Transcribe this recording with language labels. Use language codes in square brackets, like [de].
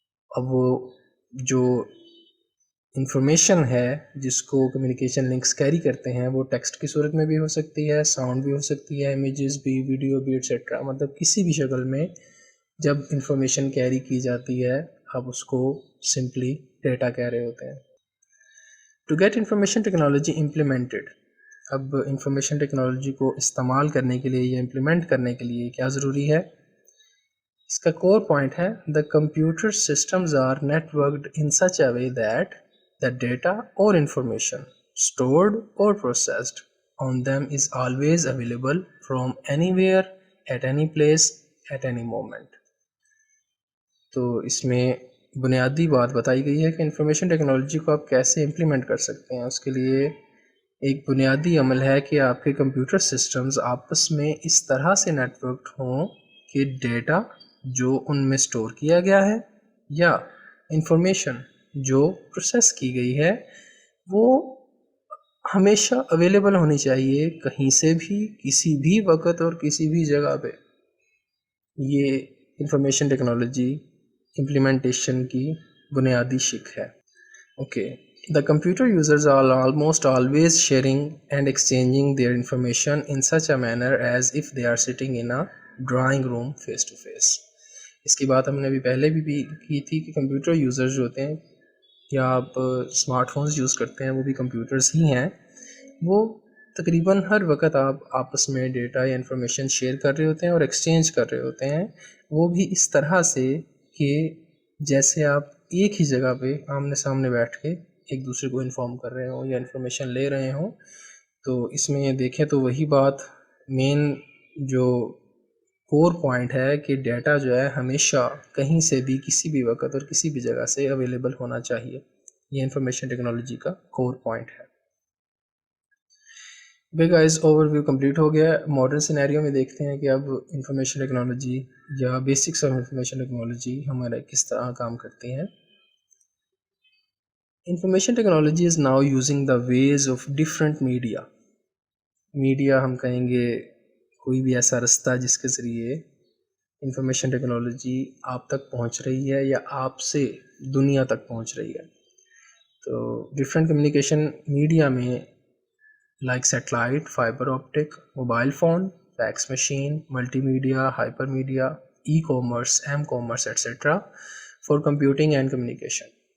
[ur] اب وہ جو انفارمیشن ہے جس کو کمیونیکیشن لنکس کیری کرتے ہیں وہ ٹیکسٹ کی صورت میں بھی ہو سکتی ہے, ساؤنڈ بھی ہو سکتی ہے, امیجز بھی, ویڈیو بھی ایٹسیٹرا. مطلب کسی بھی شکل میں جب انفارمیشن کیری کی جاتی ہے آپ اس کو سمپلی ڈیٹا کہہ رہے ہوتے ہیں. [en] to get information technology implemented, [ur] اب انفارمیشن ٹیکنالوجی کو استعمال کرنے کے لیے یا امپلیمنٹ کرنے کے لیے کیا ضروری ہے؟ اس کا کور پوائنٹ ہے [en] the computer systems are networked in such a way that the data or information stored or processed on them is always available from anywhere at any place at any moment. [ur] تو اس میں بنیادی بات بتائی گئی ہے کہ information technology کو آپ کیسے امپلیمنٹ کر سکتے ہیں. اس کے لیے ایک بنیادی عمل ہے کہ آپ کے کمپیوٹر سسٹمز آپس میں اس طرح سے نیٹ ورکڈ ہوں کہ ڈیٹا جو ان میں سٹور کیا گیا ہے یا انفارمیشن جو پروسیس کی گئی ہے وہ ہمیشہ اویلیبل ہونی چاہیے, کہیں سے بھی, کسی بھی وقت اور کسی بھی جگہ پہ. یہ انفارمیشن ٹیکنالوجی امپلیمنٹیشن کی بنیادی شک ہے. [en] Okay, the computer users are almost always sharing and exchanging their information in such a manner as if they are sitting in a drawing room face to face. [ur] اس کی بات ہم نے ابھی پہلے بھی کی تھی کہ کمپیوٹر یوزر جو ہوتے ہیں یا آپ اسمارٹ فونز یوز کرتے ہیں وہ بھی کمپیوٹرز ہی ہیں, وہ تقریباً ہر وقت آپ آپس میں ڈیٹا یا انفارمیشن شیئر کر رہے ہوتے ہیں اور ایکسچینج کر رہے ہوتے ہیں, وہ بھی اس طرح سے کہ جیسے آپ ایک ہی جگہ پہ آمنے سامنے بیٹھ کے ایک دوسرے کو انفارم کر رہے ہوں یا انفارمیشن لے رہے ہوں. تو اس میں دیکھیں تو وہی بات مین جو کور پوائنٹ ہے کہ ڈیٹا جو ہے ہمیشہ کہیں سے بھی, کسی بھی وقت اور کسی بھی جگہ سے اویلیبل ہونا چاہیے. یہ انفارمیشن ٹیکنالوجی کا کور پوائنٹ ہے. بے گائز اوور ویو کمپلیٹ ہو گیا. ماڈرن سینیریو میں دیکھتے ہیں کہ اب انفارمیشن ٹیکنالوجی یا بیسکس آف انفارمیشن ٹیکنالوجی ہمارے کس طرح کام کرتی ہیں. [en] Information technology is now using the ways of different media. [ur] Media ہم کہیں گے کوئی بھی ایسا رستہ جس کے ذریعے انفارمیشن ٹیکنالوجی آپ تک پہنچ رہی ہے یا آپ سے دنیا تک پہنچ رہی ہے. تو ڈفرینٹ کمیونیکیشن میڈیا میں like satellite, fibre optic, mobile phone, fax machine, multi media, hyper media, e commerce, M commerce et cetera [en] For computing and communication.